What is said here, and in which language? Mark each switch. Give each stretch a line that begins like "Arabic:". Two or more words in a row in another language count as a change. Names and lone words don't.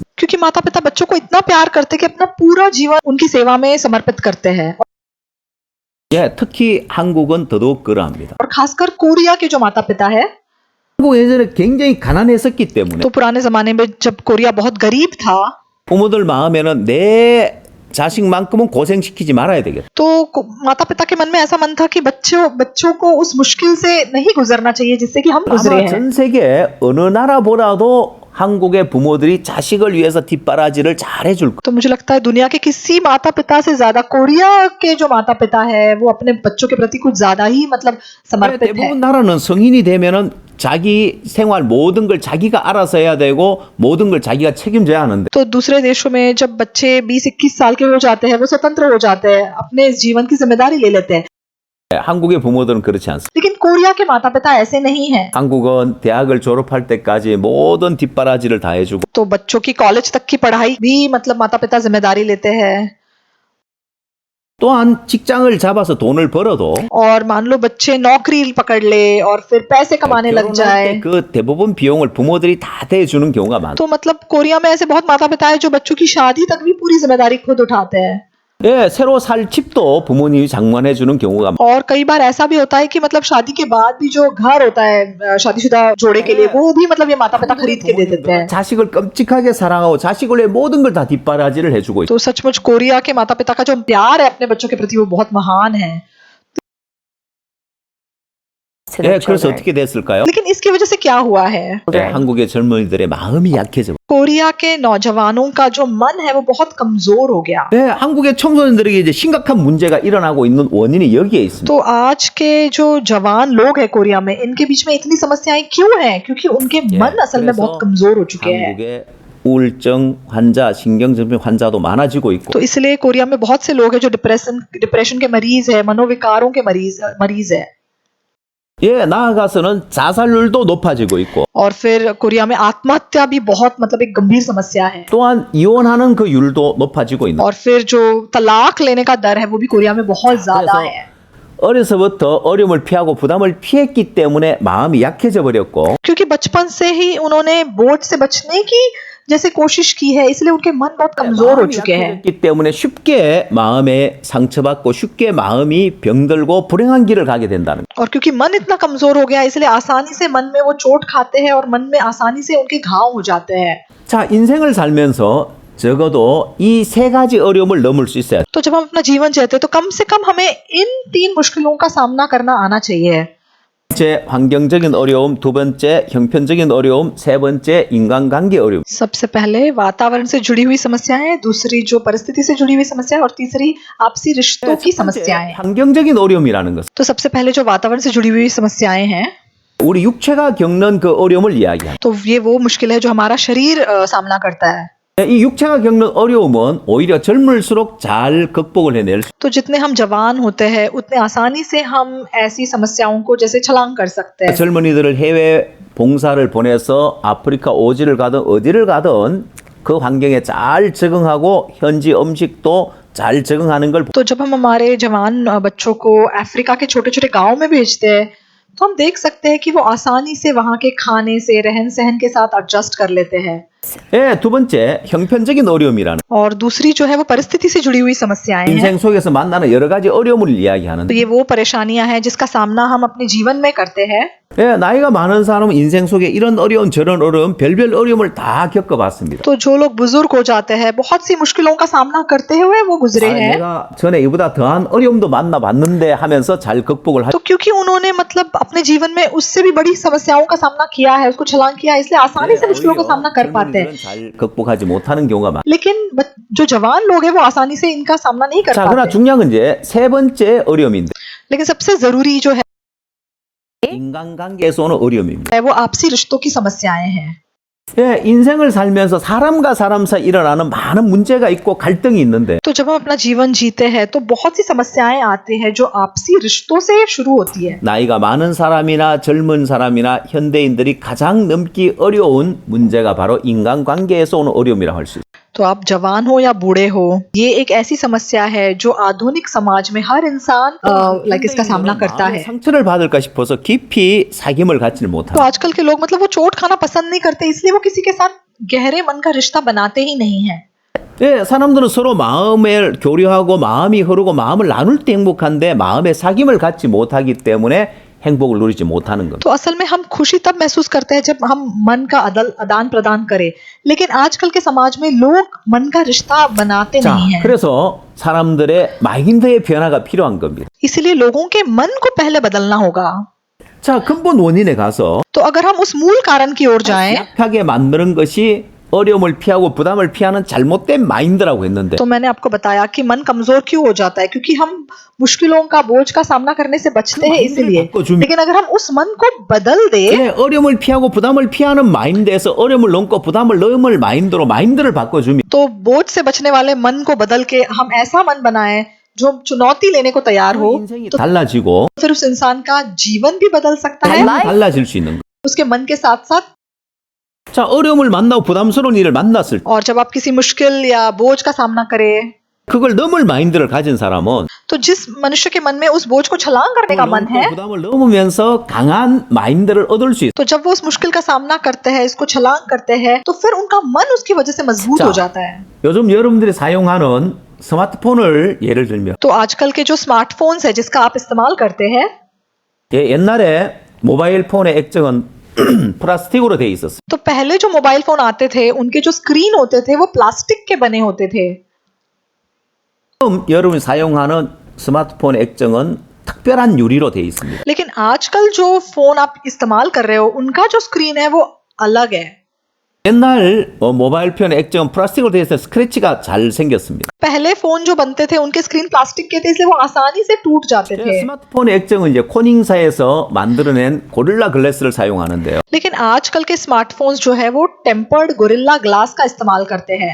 Hindi: क्योंकि माता पिता बच्चों को इतना प्यार करते हैं कि अपना पूरा जीवन उनकी सेवा में समर्पित करते हैं।
Korean: 예, 특히 한국은 더더욱 그러합니다.
Hindi: और खासकर कोरिया के जो माता पिता है,
Korean: 한국 예전에 굉장히 가난했었기 때문에
Hindi: तो पुराने जमाने में जब कोरिया बहुत गरीब था,
Korean: 부모들 마음에는 내 자식만큼은 고생시키지 말아야 되겠다.
Hindi: तो माता पिता के मन में ऐसा मन था कि बच्चों को उस मुश्किल से नहीं गुजरना चाहिए जिससे कि हम गुजरे
Korean: 아마
Hindi: हैं।
Korean: 전 세계 어느 나라보다도 한국의 부모들이 자식을 위해서 뒷바라지를 잘 해줄 거예요.
Hindi: तो मुझे लगता है दुनिया के किसी माता पिता से ज्यादा कोरिया के जो माता पिता है वो अपने बच्चों के प्रति कुछ ज्यादा ही मतलब समर्पित है।
Korean: 대부분 나라는 성인이 되면은 자기 생활 모든 걸 자기가 알아서 해야 되고 모든 걸 자기가 책임져야 하는데
Hindi: तो दूसरे देशों में जब बच्चे 20-21 साल के हो जाते हैं, वो स्वतंत्र हो जाते हैं, अपने जीवन की जिम्मेदारी ले लेते हैं।
Korean: 한국의 부모들은 그렇지 않습니다.
Hindi: लेकिन कोरिया के माता पिता ऐसे नहीं हैं।
Korean: 한국은 대학을 졸업할 때까지 모든 뒷바라지를 다 해주고
Hindi: तो बच्चों की कॉलेज तक की पढ़ाई भी मतलब माता पिता जिम्मेदारी लेते हैं।
Korean: 또한 직장을 잡아서 돈을 벌어도
Hindi: और मान लो बच्चे नौकरी पकड़ ले और फिर पैसे कमाने लग
Korean: 결혼할
Hindi: जाए,
Korean: 때 그 대부분 비용을 부모들이 다 대주는 경우가 많아요.
Hindi: तो मतलब कोरिया में ऐसे बहुत माता पिता है जो बच्चों की शादी तक भी पूरी जिम्मेदारी खुद उठाते हैं।
Korean: 예, 새로 살 집도 부모님이 장만해 주는 경우가 많아요.
Hindi: और कई बार ऐसा भी होता है कि मतलब शादी के बाद भी जो घर होता है शादीशुदा जोड़े के लिए, वो भी मतलब ये माता पिता खरीद के दे देते हैं।
Korean: 자식을 끔찍하게 사랑하고 자식을 위해 모든 걸 다 뒷바라지를 해주고 있어요.
Hindi: तो सचमुच कोरिया के माता पिता का जो प्यार है अपने बच्चों के प्रति वो बहुत महान है।
Korean: 예, 그래서 어떻게 됐을까요?
Hindi: लेकिन इसकी वजह से क्या हुआ है?
Korean: 예, 한국의 젊은이들의 마음이 약해져.
Hindi: कोरिया के नौजवानों का जो मन है वो बहुत कमजोर हो गया।
Korean: 예, 한국의 청소년들에게 이제 심각한 문제가 일어나고 있는 원인이 여기에 있습니다.
Hindi: तो आज के जो जवान लोग हैं कोरिया में, इनके बीच में इतनी समस्याएं क्यों हैं? क्योंकि उनके मन असल में बहुत कमजोर हो चुके हैं।
Korean: 한국의 우울증 환자, 신경질병 환자도 많아지고 있고
Hindi: तो इसलिए कोरिया में बहुत से लोग हैं जो डिप्रेशन के मरीज है, मनोविकारों के मरीज है।
Korean: 예, 나아가서는 자살률도 높아지고 있고
Hindi: और फिर कोरिया में आत्महत्या भी बहुत मतलब एक गंभीर समस्या है।
Korean: 또한 이혼하는 그 율도 높아지고 있는.
Hindi: और फिर जो तलाक लेने का दर है वो भी कोरिया में बहुत ज्यादा
Korean: 그래서
Hindi: है।
Korean: 어려서부터 어려움을 피하고 부담을 피했기 때문에 마음이 약해져 버렸고
Hindi: क्योंकि बचपन से ही उन्होंने बोझ से बचने की जैसे कोशिश की है, इसलिए उनके मन बहुत कमजोर हो
Korean: 마음이
Hindi: चुके हैं।
Korean: 약해졌기 때문에 쉽게 마음에 상처받고 쉽게 마음이 병들고 불행한 길을 가게 된다는 거예요.
Hindi: और क्योंकि मन इतना कमजोर हो गया, इसलिए आसानी से मन में वो चोट खाते हैं और मन में आसानी से उनके घाव हो जाते हैं।
Korean: 자, 인생을 살면서 적어도 이 세 가지 어려움을 넘을 수 있어야 돼요.
Hindi: तो जब हम अपना जीवन जीते हैं तो कम से कम हमें इन 3 मुश्किलों का सामना करना आना चाहिए।
Korean: 첫째, 환경적인 어려움, 두 번째, 형편적인 어려움, 세 번째, 인간관계 어려움.
Hindi: सबसे पहले वातावरण से जुड़ी हुई समस्याएं, दूसरी जो परिस्थिति से जुड़ी हुई समस्या, और तीसरी आपसी रिश्तों की
Korean: 첫 번째,
Hindi: समस्याएं।
Korean: 환경적인 어려움이라는 것은
Hindi: तो सबसे पहले जो वातावरण से जुड़ी हुई समस्याएं हैं,
Korean: 우리 육체가 겪는 그 어려움을 이야기합니다.
Hindi: तो ये वो मुश्किल है जो हमारा शरीर सामना करता है।
Korean: 이 육체가 겪는 어려움은 오히려 젊을수록 잘 극복을 해낼 수
Hindi: तो जितने हम जवान होते हैं उतने आसानी से हम ऐसी समस्याओं को जैसे छलांग कर सकते हैं.
Korean: 젊은이들을 해외 봉사를 보내서 아프리카 오지를 가든 어디를 가든 그 환경에 잘 적응하고 현지 음식도 잘 적응하는 걸
Hindi: तो जब हम हमारे जवान बच्चों को अफ्रीका के छोटे छोटे गांव में भेजते हैं तो हम देख सकते हैं कि वो आसानी से वहाँ के खाने से रहन सहन के साथ एडजस्ट कर लेते हैं.
Korean: 예, 두 번째 형편적인 어려움이라는
Hindi: और दूसरी जो है वो परिस्थिति से जुड़ी हुई समस्याएं हैं.
Korean: 인생 속에서 만나는 여러 가지 어려움을 इ야기하는데
Hindi: तो ये वो परेशानियां हैं जिसका सामना हम अपने जीवन में करते हैं.
Korean: 예, 나이가 많은 사람은 인생 속에 이런 어려움 저런 어려움 별별 어려움을 다 겪어봤습니다.
Hindi: तो जो लोग बुजुर्ग हो जाते हैं बहुत सी मुश्किलों का सामना करते हुए वो गुजरे हैं.
Korean: 내가 전에 이보다 더한 어려움도 만나봤는데 하면서 잘 극복을 하.
Hindi: तो क्योंकि उन्होंने मतलब अपने जीवन में उससे भी बड़ी समस्याओं का सामना किया है, उसको छलांग किया है, इसलिए आसानी से मुश्किलों का सामना कर पाते हैं.
Korean: 잘 극복하지 못하는 경우가 많아.
Hindi: लेकिन जो जवान लोग हैं वो आसानी से इनका सामना नहीं कर
Korean: 자, 그러나
Hindi: पाते.
Korean: 중요한 건 이제 세 번째 어려움인데
Hindi: लेकिन सबसे जरूरी जो
Korean: 인간관계에서 오는 어려움입니다.
Hindi: है वो आपसी रिश्तों की समस्याएं हैं.
Korean: 예, 인생을 살면서 사람과 사람 사이 일어나는 많은 문제가 있고 갈등이 있는데
Hindi: तो जब हम अपना जीवन जीते हैं तो बहुत सी समस्याएं आती हैं जो आपसी रिश्तों से शुरू होती है.
Korean: 나이가 많은 사람이나 젊은 사람이나 현대인들이 가장 넘기 어려운 문제가 바로 인간관계에서 오는 어려움이라고 할 수 있어요.
Hindi: तो आप जवान हो या बूढ़े हो, ये एक ऐसी समस्या है जो आधुनिक समाज में हर इंसान लाइक इसका सामना करता है.
Korean: 상처를 받을까 싶어서 깊이 사귐을 갖지를
Hindi: तो
Korean: 못합니다.
Hindi: आजकल के लोग मतलब वो चोट खाना पसंद नहीं करते, इसलिए वो किसी के साथ गहरे मन का रिश्ता बनाते ही नहीं है.
Korean: 예, 사람들은 서로 마음을 교류하고 마음이 흐르고 마음을 나눌 때 행복한데 마음의 사귐을 갖지 못하기 때문에 행복을 누리지 못하는 겁니다.
Hindi: तो असल में हम खुशी तब महसूस करते हैं जब हम मन का आदान प्रदान करें, लेकिन आजकल के समाज में लोग मन का रिश्ता बनाते
Korean: 자,
Hindi: नहीं हैं.
Korean: 그래서 사람들의 마인드의 변화가 필요한 겁니다.
Hindi: इसीलिए लोगों के मन को पहले बदलना होगा.
Korean: 자, 근본 원인에 가서
Hindi: तो अगर हम उस मूल कारण की ओर जाएं,
Korean: 약하게 만드는 것이 어려움을 피하고 부담을 피하는 잘못된 마인드라고 했는데
Hindi: तो मैंने आपको बताया कि मन कमजोर क्यों हो जाता है, क्योंकि हम मुश्किलों का बोझ का सामना करने से बचते हैं इसलिए. लेकिन अगर हम उस मन को बदल दे,
Korean: 예, 어려움을 피하고 부담을 피하는 마인드에서 어려움을 넘고 부담을 넘을 마인드로 마인드를 바꿔주면
Hindi: तो बोझ से बचने वाले मन को बदल के हम ऐसा मन बनाएं जो चुनौती लेने को तैयार हो,
Korean: 인생이
Hindi: तो
Korean: 달라지고
Hindi: फिर उस इंसान का जीवन भी बदल सकता है.
Korean: 달라질 수 있는 거예요.
Hindi: उसके मन के साथ साथ.
Korean: 자, 어려움을 만나고 부담스러운 일을 만났을 때
Hindi: और जब आप किसी मुश्किल या बोझ का सामना करें,
Korean: 그걸 넘을 마인드를 가진 사람은
Hindi: तो जिस मनुष्य के मन में उस बोझ को छलांग करने का मन है,
Korean: 부담을 넘으면서 강한 마인드를 얻을 수 있어요.
Hindi: तो जब वो उस मुश्किल का सामना करते हैं, इसको छलांग करते हैं, तो फिर उनका मन उसकी वजह से मजबूत हो जाता है.
Korean: 요즘 여러분들이 사용하는 스마트폰을 예를 들면
Hindi: तो आजकल के जो स्मार्टफोन्स है जिसका आप इस्तेमाल करते हैं,
Korean: 예, 옛날에 모바일 폰의 액정은 플라스틱으로 돼 있었어요.
Hindi: तो पहले जो मोबाइल फोन आते थे उनके जो स्क्रीन होते थे वो प्लास्टिक के बने होते थे.
Korean: 지금 여러분이 사용하는 스마트폰 액정은 특별한 유리로 돼 있습니다.
Hindi: लेकिन आजकल जो फोन आप इस्तेमाल कर रहे हो उनका जो स्क्रीन है वो अलग है.
Korean: 옛날 모바일 폰 액정은 플라스틱으로 돼 있어서 스크래치가 잘 생겼습니다.
Hindi: पहले फोन जो बनते थे उनके स्क्रीन प्लास्टिक के थे, इसलिए वो आसानी से टूट जाते थे.
Korean: 스마트폰 액정은 이제 코닝사에서 만들어낸 고릴라 글래스를 사용하는데요.
Hindi: लेकिन आजकल के स्मार्टफोन्स जो है वो टेम्पर्ड गोरिल्ला ग्लास का इस्तेमाल करते हैं.